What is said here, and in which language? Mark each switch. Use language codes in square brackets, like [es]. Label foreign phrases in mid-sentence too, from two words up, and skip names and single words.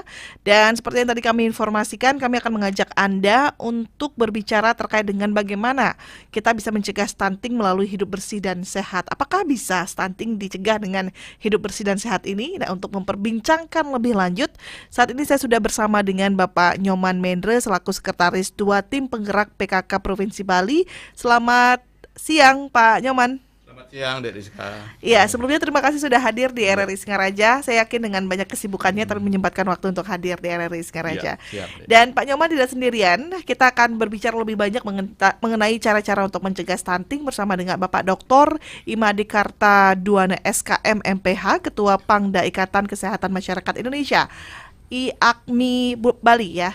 [id] Dan seperti yang tadi kami informasikan, kami akan mengajak Anda untuk berbicara terkait dengan bagaimana kita bisa mencegah stunting melalui hidup bersih dan sehat. Apakah bisa stunting dicegah dengan hidup bersih dan sehat ini? Nah, untuk memperbincangkan lebih lanjut, saat ini saya sudah bersama dengan Bapak Nyoman Mendre selaku Sekretaris 2 Tim Penggerak PKK Provinsi Bali. Selamat siang Pak Nyoman. Selamat siang Dek Rizka. Iya, sebelumnya terima kasih sudah hadir di RRI Singaraja. Saya yakin dengan banyak kesibukannya tapi menyempatkan waktu untuk hadir di RRI Singaraja. Siap. Dan Pak Nyoman tidak sendirian, kita akan berbicara lebih banyak mengenai cara-cara untuk mencegah stunting bersama dengan Bapak Dr. Imadi Kartaduana SKM MPH, Ketua Pangda Ikatan Kesehatan Masyarakat Indonesia IAKMI Bali ya.